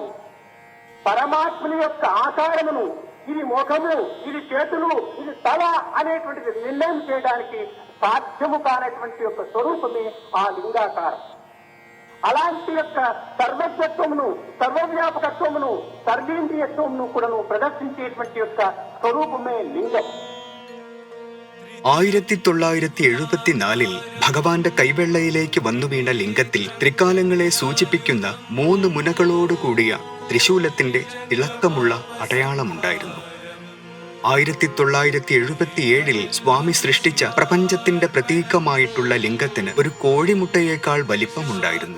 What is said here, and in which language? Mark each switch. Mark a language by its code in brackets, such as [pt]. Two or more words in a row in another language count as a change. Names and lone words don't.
[te] పరమాత్మని యొక్క ఆకారమును, ఇది ముఖము, ఇది చేతులు, ఇది తల అనేటువంటిది నిర్ణయం చేయడానికి సాధ్యము కానటువంటి యొక్క స్వరూపమే ఆ లింగాకారం. అలాంటి యొక్క సర్వజ్ఞత్వమును, సర్వవ్యాపకత్వమును, సర్వేంద్రియత్వమును కూడా ప్రదర్శించేటువంటి యొక్క స్వరూపమే లింగం. [ml] 1974 ഭഗവാന്റെ കൈവെള്ളയിലേക്ക് വന്നു വീണ ലിംഗത്തിൽ ത്രികാലങ്ങളെ സൂചിപ്പിക്കുന്ന 3 മുനകളോടുകൂടിയ ത്രിശൂലത്തിന്റെ തിളക്കമുള്ള അടയാളമുണ്ടായിരുന്നു. 1977 സ്വാമി സൃഷ്ടിച്ച പ്രപഞ്ചത്തിന്റെ പ്രതീകമായിട്ടുള്ള ലിംഗത്തിന് ഒരു കോഴിമുട്ടയേക്കാൾ വലിപ്പമുണ്ടായിരുന്നു.